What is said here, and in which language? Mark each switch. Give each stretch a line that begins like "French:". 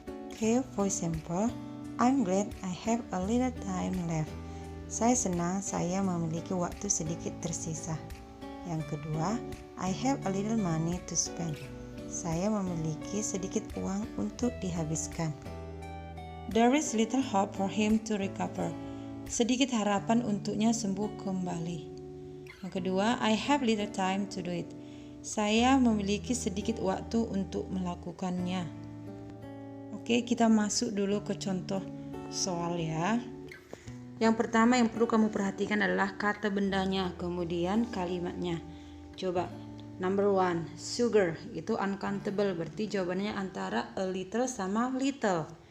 English: Okay, for example, I'm glad I have a little time left.
Indonesian: Saya senang saya memiliki waktu sedikit tersisa. Yang kedua,
English: I have a little money to spend.
Indonesian: Saya memiliki sedikit uang untuk dihabiskan.
English: There is little hope for him to recover.
Indonesian: Sedikit harapan untuknya sembuh kembali. Yang kedua,
English: I have little time to do it.
Indonesian: Saya memiliki sedikit waktu untuk melakukannya. Oke, kita masuk dulu ke contoh soal ya. Yang pertama yang perlu kamu perhatikan adalah kata bendanya, kemudian kalimatnya. Coba,
English: number 1,
Indonesian: sugar itu uncountable, berarti jawabannya antara a little sama little.